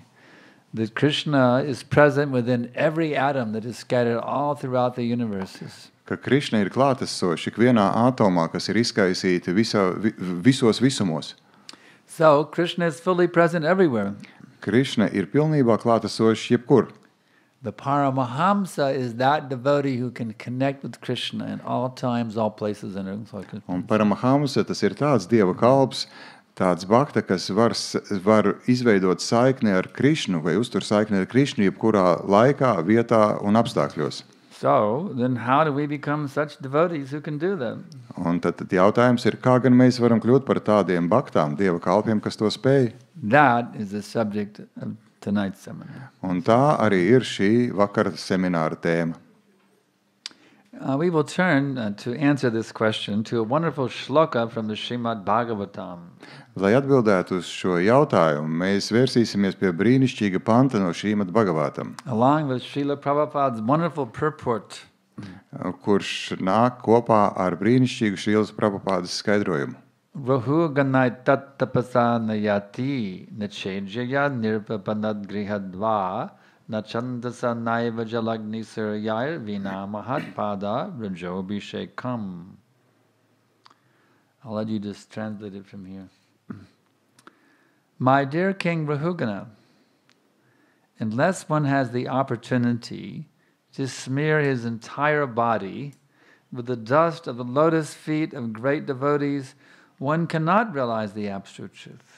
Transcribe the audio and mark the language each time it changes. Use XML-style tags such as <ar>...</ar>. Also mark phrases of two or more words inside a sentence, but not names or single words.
<en>That Krishna is present within every atom that is scattered all throughout the universes.</en> <lv>Ka Krišna ir klātesoši ikvienā atomā, kas ir izkaisīti visos visumos.</lv> <en>So Krishna is fully present everywhere.</en> <lv>Krišna ir pilnībā klātesoši jebkur.</lv> <en>The Paramahamsa is that devotee who can connect with Krishna in all times, all places, and everything.</en> <lv>Un Paramahamsa tas ir tāds Dieva kalps, tāds bhakta, kas var izveidot saikni ar Krišnu vai uztur saikni ar Krišnu jebkurā laikā, vietā un apstākļos.</lv> <en>So, then how do we become such devotees who can do that?</en> <lv>Un tad jautājums ir, kā gan mēs varam kļūt par tādiem bhaktām, Dieva kalpiem, kas to spēj?</lv> <en>That is the subject of tonight's seminar.</en> <lv>Un tā arī ir šī vakara semināra tēma.</lv> <en>We will turn to answer this question to a wonderful shloka from the Srimad Bhagavatam.</en> <lv>Lai atbildētu uz šo jautājumu, mēs vērsīsimies pie brīnišķīga panta no Srimad Bhagavatam,</lv> <en>Along with Srila Prabhupada's wonderful purport.</en> <lv>kurš nāk kopā ar brīnišķīgu Šrīlas Prabhupādas skaidrojumu.</lv> <sa>रहूगणैतत् तपसा न याति न चेज्यया निर्वपणाद् गृहाद् वा न च्छन्दसा नैव जलाग्निसूर्यैर् विना महत्पादरजोऽभिषेकम्.</sa> <en>I'll let you just translate it from here. My dear King Rahugana, unless one has the opportunity to smear his entire body with the dust of the lotus feet of great devotees, one cannot realize the absolute truth.</en>